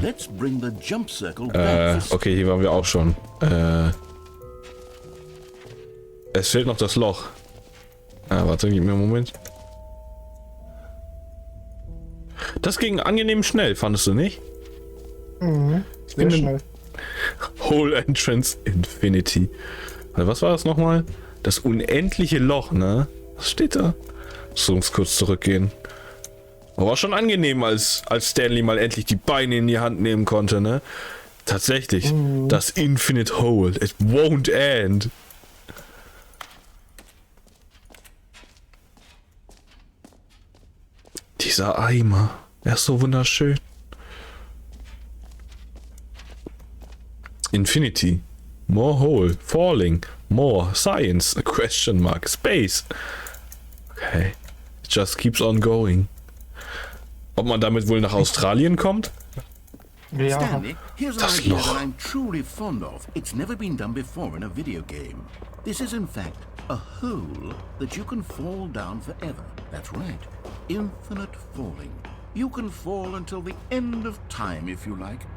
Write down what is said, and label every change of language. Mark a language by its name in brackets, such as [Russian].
[English] Let's bring the jump circle back. [German] Okay, hier waren wir auch schon. Es fehlt noch das Loch. Warte, gib mir einen Moment. Das ging angenehm schnell, fandest du nicht? Mhm, sehr schnell. [English] Whole Entrance Infinity. [German] Was war das nochmal? Das unendliche Loch, ne? Was steht da? So, uns kurz zurückgehen. War schon angenehm, als Stanley mal endlich die Beine in die Hand nehmen konnte, ne? Tatsächlich. Das Infinite Hole. [English] It won't end. [German] Dieser Eimer. Er ist so wunderschön. [English] Infinity. More hole. Falling. More. Science. A question mark. Space. Okay. It just keeps on going. [German] Ob man damit wohl nach Australien kommt? Ja. [English] Stanley, here's an idea that I'm truly fond of. It's never been done before in a video game. This is in fact a hole that you can fall down forever. That's right. Infinite falling. You can fall until the end of time if you like.